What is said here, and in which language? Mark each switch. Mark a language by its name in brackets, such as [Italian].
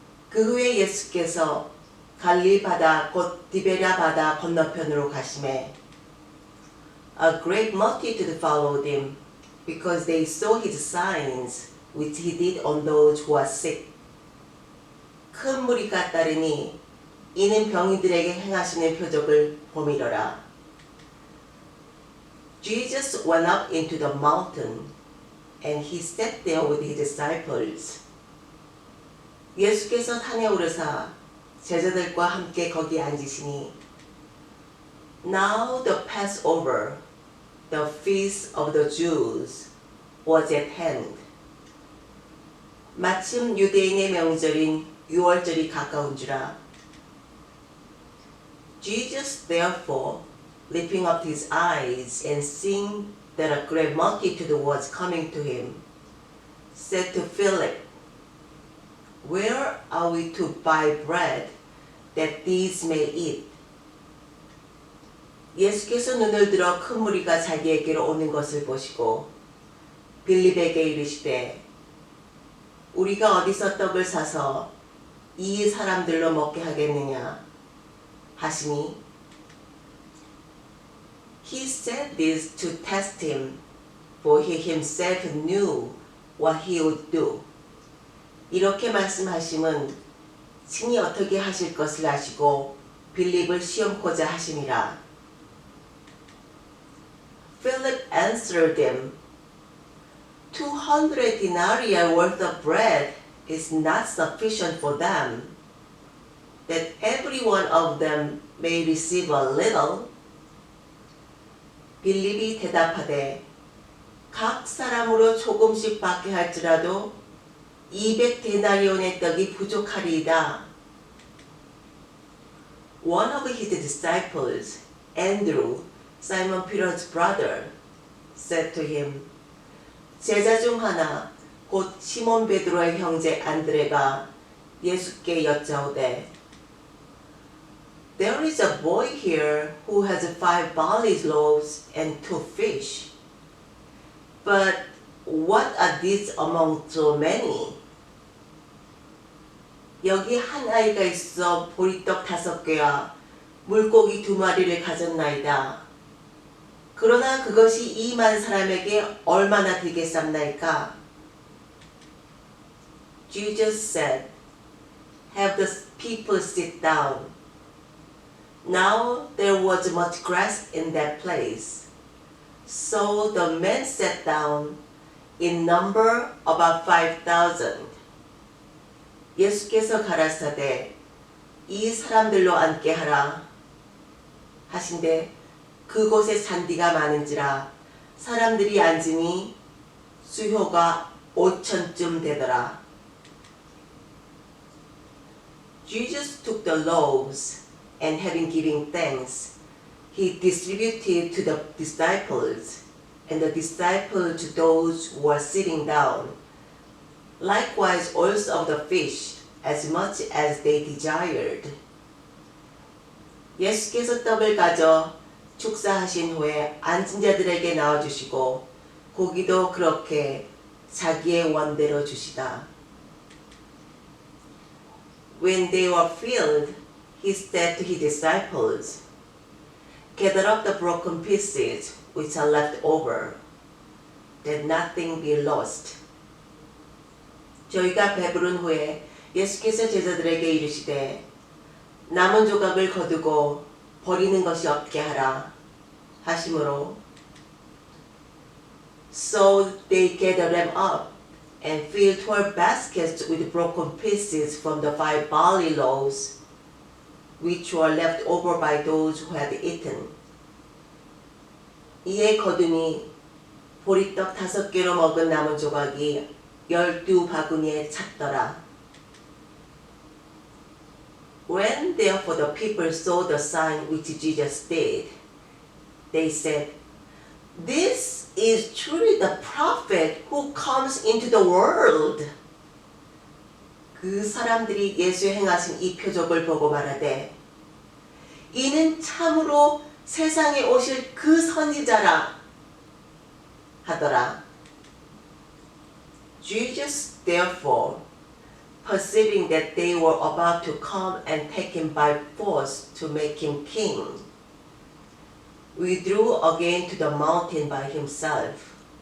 [Korean] 그 후에 예수께서 갈릴리 바다 곧 디베랴 바다 건너편으로 가시매 [English] A great multitude followed him, because they saw his signs which he did on those who are sick. [Korean] 큰 무리가 따르니 이는 병인들에게 행하시는 표적을 보미러라. [English] Jesus went up into the mountain, and he sat there with his disciples. [Korean] 예수께서 산에 오르사 제자들과 함께 거기 앉으시니 [English] Now the Passover, the feast of the Jews, was at hand. [Korean] 마침 유대인의 명절인 유월절이 가까운 주라. [English] Jesus therefore, lifting up his eyes and seeing that a great multitude was coming to him, said to Philip, Where are we to buy bread that these may eat? [Korean] 예수께서 눈을 들어 큰 무리가 자기에게로 오는 것을 보시고 빌립에게 이르시되 우리가 어디서 떡을 사서 이 사람들로 먹게 하겠느냐 하시니 [English] He said this to test him, for he himself knew what he would do. [Korean] 이렇게 말씀하심은 친히 어떻게 하실 것을 아시고 빌립을 시험코자 하심이라. [English] Philip answered him, 200 denarii worth of bread is not sufficient for them, that every one of them may receive a little. [Korean] 빌립이 대답하되 각 사람으로 조금씩 받게 할지라도 200 데나리온의 떡이 부족하리이다. [English] One of his disciples, Andrew, Simon Peter's brother, said to him, [Korean] 제자 중 하나, 곧 시몬 베드로의 형제 안드레가 예수께 여짜오되 [English] There is a boy here who has 5 barley loaves and 2 fish. But what are these among so many? [Korean] 여기 한 아이가 있어 보리떡 5개와 물고기 2마리를 가졌나이다. 그러나 그것이 이 많은 사람에게 얼마나 되겠삼나이까? [English] Jesus said, Have the people sit down. Now there was much grass in that place. So the men sat down, in number about 5,000. [Korean] 예수께서 가라사대 이 사람들로 앉게 하라 하신대 그곳에 잔디가 많은지라 사람들이 앉으니 수효가 5,000쯤 되더라. [English] Jesus took the loaves, and having given thanks, he distributed to the disciples, and the disciples to those who were sitting down. Likewise also of the fish, as much as they desired. [Korean] 예수께서 떡을 가져 축사하신 후에 앉은 자들에게 나와주시고 고기도 그렇게 자기의 원대로 주시다. [English] When they were filled, he said to his disciples, Gather up the broken pieces which are left over, that nothing be lost. [Korean] 저희가 배부른 후에 예수께서 제자들에게 이르시되 남은 조각을 거두고 버리는 것이 없게 하라 하시므로 [English] So they gathered them up and filled 12 baskets with broken pieces from the 5 barley loaves which were left over by those who had eaten. [Korean] 이에 거두니 보리떡 5개로 먹은 남은 조각이 12바구니에 찼더라. [English] When therefore the people saw the sign which Jesus did, they said, This is truly the prophet who comes into the world. [Korean] 그 사람들이 예수 행하신 이 표적을 보고 말하되 이는 참으로 세상에 오실 그 선지자라 하더라. [English] Jesus therefore, perceiving that they were about to come and take him by force to make him king, withdrew again to the mountain by himself.